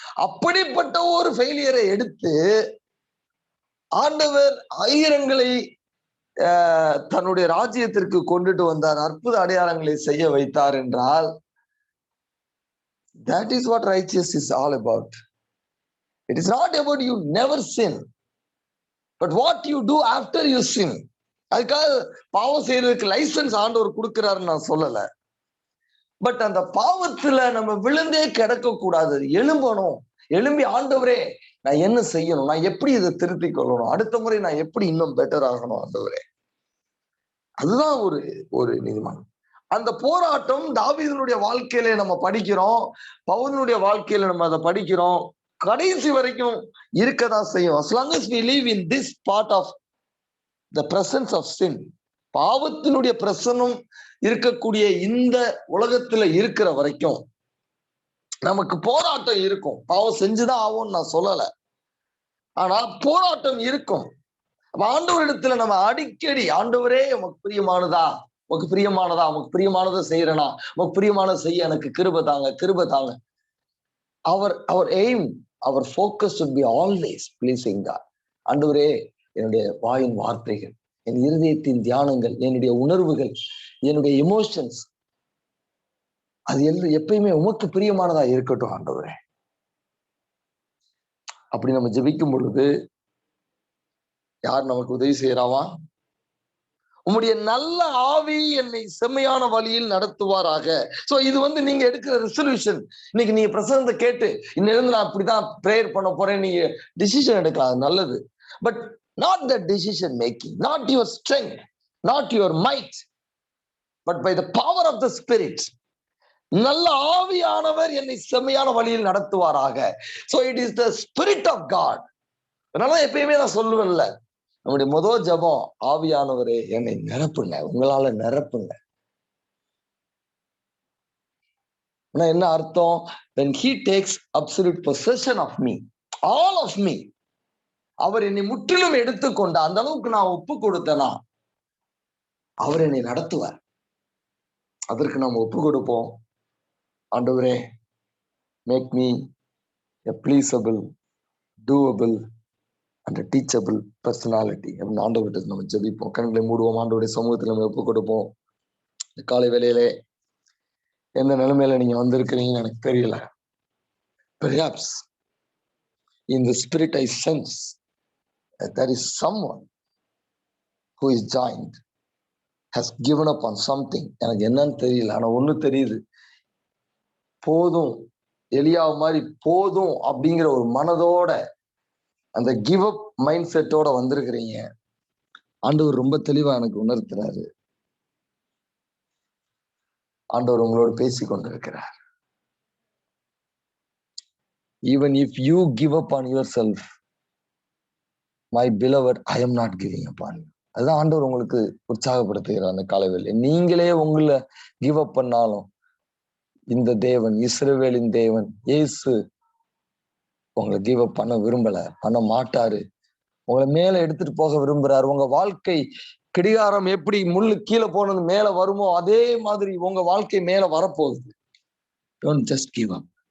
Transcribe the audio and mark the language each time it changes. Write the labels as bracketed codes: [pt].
[ta] அப்படிப்பட்ட ஒரு ஃபெயிலியரை எடுத்து ஆண்டவர் ஆயிரங்களை தன்னுடைய ராஜ்யத்திற்கு கொண்டுட்டு வந்தார், அற்புத அடையாளங்களை செய்ய வைத்தார் என்றால் [en] that is what righteous is all about. It is not about you never sin, but what you do after you sin. [ta] அதுக்காக பாவம் செய்யறதுக்கு லைசன்ஸ் ஆண்டவர் கொடுக்கிறாருன்னு நான் சொல்லல. பட் அந்த பாவத்துல நம்ம விழுந்தே கிடக்க கூடாது, எழும்பணும். எழும்பி ஆண்டவரே நான் என்ன செய்யணும், நான் எப்படி இதை திருத்திக் கொள்ளணும், அடுத்த முறை நான் எப்படி இன்னும் பெட்டர் ஆகணும் ஆண்டவரே. அதுதான் ஒரு நீதிமான். அந்த போராட்டம் தாவீதுனுடைய வாழ்க்கையில நம்ம படிக்கிறோம், பவுலுடைய வாழ்க்கையில நம்ம அதை படிக்கிறோம், கடைசி வரைக்கும் இருக்கதான் செய்யும். [en] as long as we live in this part of the presence of sin, [ta] பாவத்தினுடைய பிரசன்னம் இருக்கக்கூடிய இந்த உலகத்துல இருக்கிற வரைக்கும் நமக்கு போராட்டம் இருக்கும். பாவம் செஞ்சுதான் ஆகும்னு நான் சொல்லல, ஆனா போராட்டம் இருக்கும். ஆண்டவரிடத்துல நம்ம அடிக்கடி ஆண்டவரே உமக்கு பிரியமானதா, உமக்கு பிரியமானதா, உமக்கு பிரியமானதை செய்யறனா, உமக்கு பிரியமானதை செய்ய எனக்கு கிருபை தாங்க, கிருபை தாங்க. அவர் [en] Aim, அவர் focus should be always pleasing God. [ta] ஆண்டவரே என்னுடைய வாயின் வார்த்தைகள், என் இருதயத்தின் தியானங்கள், என்னுடைய உணர்வுகள், என்னுடைய எமோஷன்ஸ், அது எப்பயுமே உமக்கு பிரியமானதா இருக்கட்டும் ஆண்டவரே. அப்படி நம்ம ஜெபிக்கும் பொழுது யார் நமக்கு உதவி செய்யறாவா? உம்முடைய நல்ல ஆவி என்னை செம்மையான வழியில் நடத்துவாராக. சோ இது நீங்க எடுக்கிற ரெசல்யூஷன். இன்னைக்கு நீங்க பிரசங்கத்தை கேட்டு இன்னிலிருந்து நான் அப்படிதான் பிரேயர் பண்ண போறேன், நீங்க டிசிஷன் எடுக்கலாம், அது நல்லது. [en] But not the decision making, not your strength, not your might, but by the power of the Spirit. [ta] நல்ல ஆவியானவர் என்னை செம்மையான வழியில் நடத்துவாராக. [en] So it is the Spirit of God. [ta] அதனால எப்பயுமே நான் சொல்லுவேன்ல, நம்முடைய முதல் ஜெபம், ஆவியானவரே என்னை நிரப்புங்க, உங்களால நிரப்புங்க. என்ன அர்த்தம்? [en] when he takes absolute possession of me, [ta] all of me, அவர் என்னை முற்றிலும் எடுத்துக்கொண்ட அந்த அளவுக்கு நான் ஒப்பு கொடுத்தேனா அவர் என்னை நடத்துவார். அதற்கு நாம் ஒப்பு கொடுப்போம். ஆண்டவரே, [en] Make me a pleasable, doable and a teachable personality. [ta] அப்படின்னு ஆண்டவர்கிட்ட நம்ம ஜெபிப்போம். கண்களை மூடுவோம், ஆண்டவருடைய சமூகத்தில் நம்ம ஒப்பு கொடுப்போம். காலை வேளையிலே எந்த நிலைமையில நீங்க வந்திருக்கிறீங்கன்னு எனக்கு தெரியல. [en] Perhaps in the spirit I sense that there is someone who is joined, has given up on something. [ta] எனக்கு என்னன்னு தெரியல, ஆனா ஒண்ணு தெரியுது, போதும், எலியா மாதிரி போதும் அப்படிங்கிற ஒரு மனதோட, அந்த கிவ் அப் மைண்ட் செட்டோட வந்திருக்கிறீங்க. ஆண்டவர் ரொம்ப தெளிவா எனக்கு உணர்த்துறாரு. ஆண்டவர் உங்களோடு பேசி கொண்டிருக்கிறார். [en] Even if you give up on yourself, my beloved, I am not giving up on you. [ta] அதுதான் ஆண்டவர் உங்களுக்கு உற்சாகப்படுத்துகிறார் அந்த காலவேளை. நீங்களே உங்களை கிவ் அப் பண்ணாலும் இந்த தேவன், இஸ்ரவேலின் தேவன் இயேசு உங்களை கிவ் அப் பண்ண விரும்பல, பண்ண மாட்டாரு. உங்களை மேல எடுத்துட்டு போக விரும்புறாரு. உங்க வாழ்க்கை கிடிகாரம் எப்படி முள்ளு கீழே போனது மேல வருமோ அதே மாதிரி உங்க வாழ்க்கை மேல வரப்போகுது. [en] Don't just give up.